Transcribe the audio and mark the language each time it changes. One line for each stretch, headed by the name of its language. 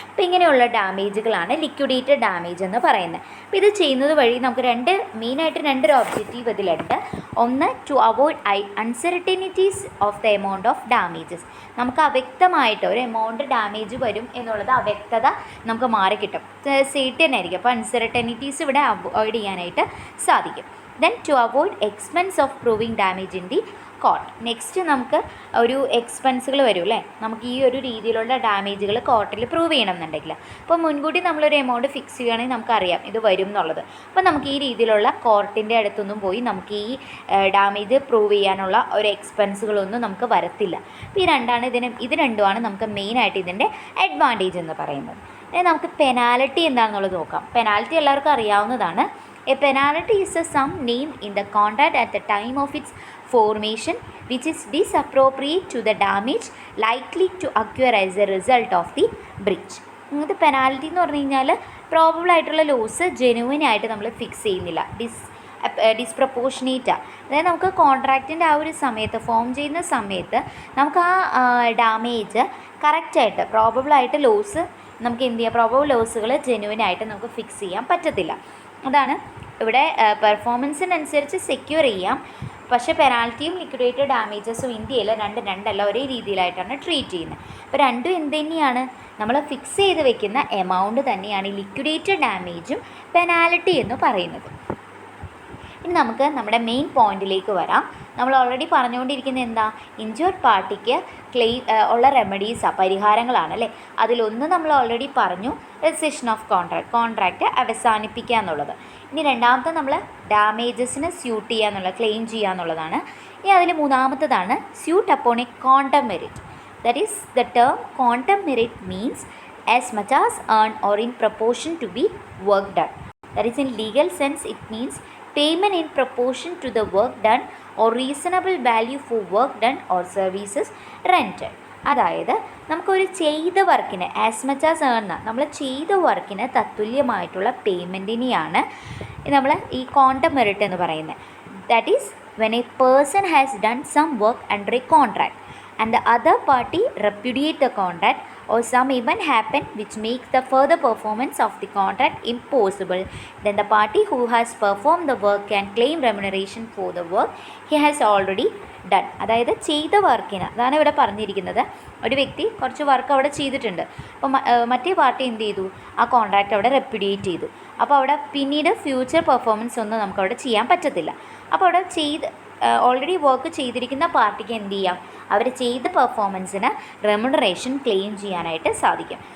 Malayalam: അപ്പോൾ ഇങ്ങനെയുള്ള ഡാമേജുകളാണ് liquidated damage എന്ന് പറയുന്നത്. അപ്പോൾ ഇത് ചെയ്യുന്നത് വഴി നമുക്ക് മെയിനായിട്ട് രണ്ട് ഒബ്ജക്റ്റീവ് ഇതിലുണ്ട്.
English: ഒന്ന്, to avoid uncertainties of the amount of damages.
Malayalam: നമുക്ക് അവ്യക്തമായിട്ട് ഒരു എമൗണ്ട് ഡാമേജ് വരും എന്നുള്ളത് അവ്യക്തത നമുക്ക് മാറിക്കിട്ടും, സേർട്ടൻ തന്നെ ആയിരിക്കും. അപ്പോൾ അൺസർട്ടനിറ്റീസ് ഇവിടെ അവോയ്ഡ് ചെയ്യാനായിട്ട് സാധിക്കും.
English: Then to avoid expense of proving damage in the court.
Malayalam: Next നമുക്ക് ഒരു എക്സ്പെൻസുകൾ വരും അല്ലേ, നമുക്ക് ഈ ഒരു രീതിയിലുള്ള ഡാമേജുകൾ കോർട്ടിൽ പ്രൂവ് ചെയ്യണം എന്നുണ്ടെങ്കിൽ. അപ്പോൾ മുൻകൂട്ടി നമ്മളൊരു എമൗണ്ട് ഫിക്സ് ചെയ്യുകയാണെങ്കിൽ നമുക്കറിയാം ഇത് വരും എന്നുള്ളത്. അപ്പോൾ നമുക്ക് ഈ രീതിയിലുള്ള കോർട്ടിൻ്റെ അടുത്തൊന്നും പോയി നമുക്ക് ഈ ഡാമേജ് പ്രൂവ് ചെയ്യാനുള്ള ഒരു എക്സ്പെൻസുകളൊന്നും നമുക്ക് വരത്തില്ല. അപ്പോൾ ഇത് രണ്ടുമാണ് നമുക്ക് മെയിനായിട്ട് ഇതിൻ്റെ അഡ്വാൻറ്റേജ് എന്ന് പറയുന്നത്. നമുക്ക് പെനാൽറ്റി എന്താണെന്നുള്ളത് നോക്കാം. പെനാൽറ്റി എല്ലാവർക്കും അറിയാവുന്നതാണ്.
English: A penalty is a sum named in the contract at the time of its formation which is disappropriate to the damage likely to occur as a result of the breach.
Malayalam: ഇങ്ങനത്തെ penalty എന്ന് പറഞ്ഞു കഴിഞ്ഞാൽ probable ആയിട്ടുള്ള loss ജെനുവിനായിട്ട് നമ്മൾ fix ചെയ്യുന്നില്ല, ഡിസ്പ്രപ്പോർഷനേറ്റാണ്. അതായത് നമുക്ക് കോൺട്രാക്റ്റിൻ്റെ ആ ഒരു സമയത്ത് ഫോം ചെയ്യുന്ന സമയത്ത് നമുക്ക് ആ ഡാമേജ് കറക്റ്റായിട്ട് പ്രോബബിളായിട്ട് ലോസ് നമുക്ക് എന്ത് ചെയ്യാം, പ്രോബബിൾ ലോസുകൾ ജെനുവിനായിട്ട് നമുക്ക് ഫിക്സ് ചെയ്യാൻ പറ്റത്തില്ല. അതാണ് ഇവിടെ പെർഫോമൻസിനനുസരിച്ച് സെക്യൂർ ചെയ്യാം, പക്ഷേ പെനാൽറ്റിയും ലിക്വിഡേറ്റഡ് ഡാമേജസും ഇന്ത്യയിൽ രണ്ടല്ല ഒരേ രീതിയിലായിട്ടാണ് ട്രീറ്റ് ചെയ്യുന്നത്. അപ്പോൾ രണ്ടും എന്ത് തന്നെയാണ്, നമ്മൾ ഫിക്സ് ചെയ്ത് വെക്കുന്ന എമൗണ്ട് തന്നെയാണ് ലിക്വിഡേറ്റഡ് ഡാമേജും പെനാൽറ്റി എന്ന് പറയുന്നത്. ഇനി നമുക്ക് നമ്മുടെ മെയിൻ പോയിന്റിലേക്ക് വരാം. നമ്മൾ ഓൾറെഡി പറഞ്ഞുകൊണ്ടിരിക്കുന്നത് എന്താ, ഇൻജുർഡ് പാർട്ടിക്ക് ഉള്ള റെമഡീസാണ്, പരിഹാരങ്ങളാണ് അല്ലേ. അതിലൊന്ന് നമ്മൾ ഓൾറെഡി പറഞ്ഞു, റെസിഷൻ ഓഫ് കോൺട്രാക്റ്റ് അവസാനിപ്പിക്കുക എന്നുള്ളത്. ഇനി രണ്ടാമത്തെ നമ്മൾ ഡാമേജസിന് സ്യൂട്ട് ചെയ്യുക എന്നുള്ളത്, ക്ലെയിം ചെയ്യുക എന്നുള്ളതാണ്. ഇനി അതിൽ മൂന്നാമത്തതാണ്
English: Suit upon a quantum meruit. That is the term quantum meruit means as much as earned or in proportion to be work done. That is, in legal sense it means payment in proportion to the work done or reasonable value for work done or services rented.
Malayalam: അതായത് നമുക്കൊരു ചെയ്ത വർക്കിന്
English: as much as earn,
Malayalam: നമ്മൾ ചെയ്ത വർക്കിന് തത്തുല്യമായിട്ടുള്ള പേയ്മെൻറ്റിനെയാണ് നമ്മൾ ഈ quantum merit എന്ന് പറയുന്നത്.
English: That is when a person has done some work under a contract and the other party repudiate the contract or some event happen which makes the further performance of the contract impossible, then the party who has performed the work can claim remuneration for the work he has already done.
Malayalam: അതായത് ചെയ്ത വർക്കിന്, അതാണ് ഇവിടെ പറഞ്ഞിരിക്കുന്നത്. ഒരു വ്യക്തി കുറച്ച് work അവിടെ ചെയ്തിട്ടുണ്ട്, അപ്പോൾ മറ്റേ പാർട്ടി എന്ത് ചെയ്തു, ആ കോൺട്രാക്റ്റ് അവിടെ റെപ്യുഡിയേറ്റ് ചെയ്തു. അപ്പോൾ അവിടെ പിന്നീട് ഫ്യൂച്ചർ പെർഫോമൻസ് ഒന്നും നമുക്കവിടെ ചെയ്യാൻ പറ്റത്തില്ല. അപ്പോൾ അവിടെ ഓൾറെഡി വർക്ക് ചെയ്തിരിക്കുന്ന പാർട്ടിക്ക് എന്ത് ചെയ്യാം, അവർ ചെയ്ത പെർഫോമൻസിന് റെമ്യൂണറേഷൻ ക്ലെയിം ചെയ്യാനായിട്ട് സാധിക്കും.